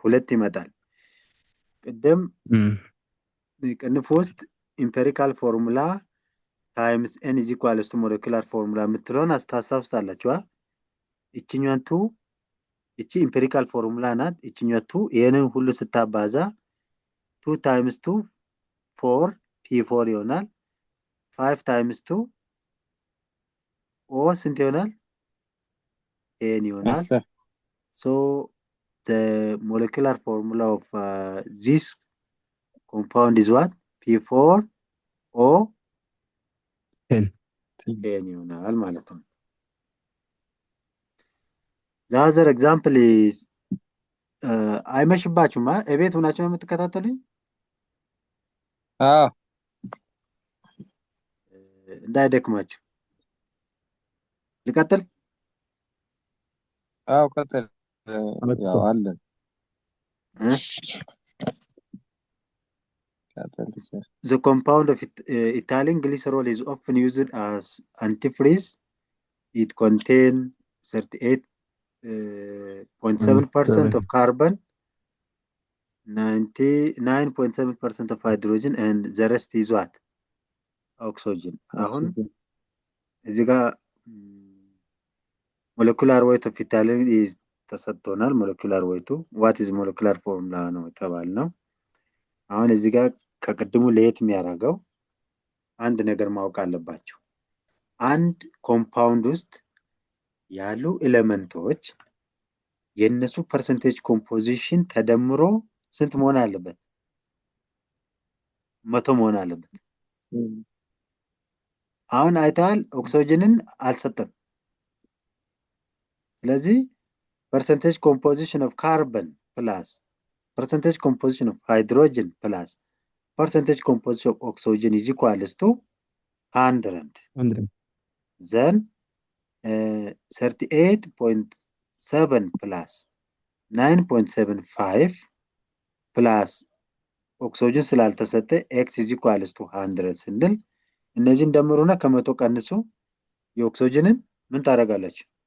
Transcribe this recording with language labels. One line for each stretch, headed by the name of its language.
Amharic: 2 ይመጣል። ቅድም ቅንፍ ውስጥ ኢምፔሪካል ፎርሙላ ታይምስ
English: n is equals to molecular formula
Amharic: የምትለውን አስታውሳላችሁ። እቺኛቱ እቺ ኢምፔሪካል ፎርሙላ ናት። እቺኛቱ ይሄንን ሁሉ ስታባዛ 2 times 2 4 p4 ይሆናል። 5 times 2 o ስንት ይሆናል?
English: n
Amharic: ይሆናል።
English: So the molecular formula of this compound is what? P4O N.
Amharic: ይሆናል ማለት ነው።
English: The other example is
Amharic: አይመሽባችሁም? እቤት ሆናችሁ ነው የምትከታተሉኝ? አዎ እንዳይደክማችሁ። ልቀጥል? አዎ ቀጥል። ያው አለን
English: The compound of ethylene glycerol is often used as antifreeze. It contains 38.7% of carbon, 99.7% of hydrogen, and the rest is what? Oxygen.
Amharic: አሁን እዚህ ጋር
English: molecular weight of ethylene is
Amharic: ተሰጥቶናል።
English: molecular weight what is molecular formula
Amharic: ነው የተባልነው። አሁን እዚህ ጋር ከቅድሙ ለየት የሚያደርገው አንድ ነገር ማወቅ አለባችሁ። አንድ ኮምፓውንድ ውስጥ ያሉ ኤሌመንቶች የነሱ ፐርሰንቴጅ ኮምፖዚሽን ተደምሮ ስንት መሆን አለበት?
English: 100
Amharic: መሆን አለበት። አሁን አይታል ኦክሲጅንን አልሰጠም። ስለዚህ
English: percentage composition of carbon plus percentage composition of hydrogen plus percentage composition of oxygen is equals to 100. Then 38.7 plus 9.75 plus oxygen
Amharic: ስላልተሰጠ
English: x is equals to 100
Amharic: ስንል እነዚህን ደምሩና ከመቶ ቀንሱ የኦክሲጅንን ምን ታደርጋላችሁ?